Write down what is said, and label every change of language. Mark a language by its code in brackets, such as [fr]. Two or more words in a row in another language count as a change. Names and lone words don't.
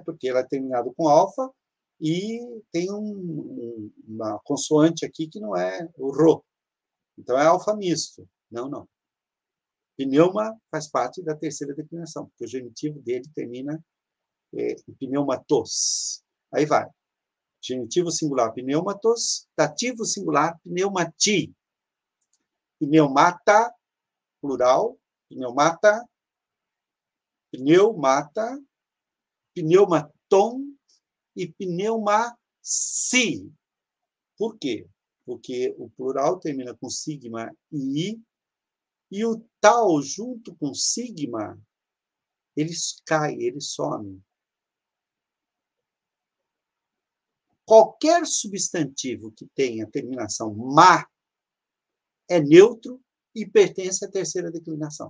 [pt] Porque ela é terminada com alfa e tem uma consoante aqui que não é o ro. Então, é alfa misto. Não, não. Pneuma faz parte da terceira declinação, porque o genitivo dele termina em pneumatos. Aí vai. Genitivo singular, pneumatos. Dativo singular, pneumati. Pneumata, plural. Pneumata. Pneumata. Pneumaton e pneumasi. Por quê? Porque o plural termina com sigma e o tal, junto com sigma, ele cai, ele some. Qualquer substantivo que tenha terminação ma é neutro e pertence à terceira declinação.